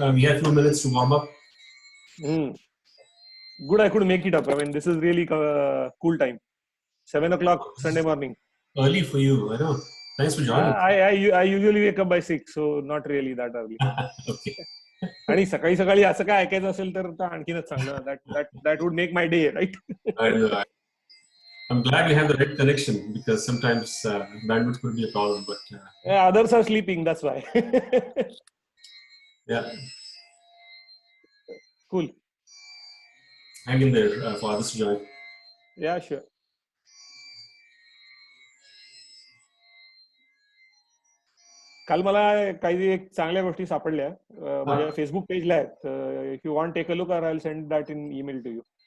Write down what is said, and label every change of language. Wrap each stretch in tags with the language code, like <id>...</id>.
<en>We have a few minutes to warm up. Good, I could make it up. I mean, this is really cool time. 7 o'clock Sunday morning. Early for you, I know. Thanks for joining. I usually wake up by 6, so not really that early. Okay.</en> <mr>आणि सकाळी सकाळी असं काय ऐकायचं असेल तर आणखीनच चांगलं.</mr> <en>That would make my day, right? I know. I'm glad we have the right connection because sometimes bandwidth could be a problem. But Yeah, others are sleeping, that's why. yeah, Cool. hang in there for others to join. Yeah, sure.</en> <mr>काल मला काही एक चांगल्या गोष्टी सापडल्या माझ्या Facebook पेजला आहेत.</mr> <en>If you want take a look or I will send that in email to you.</en>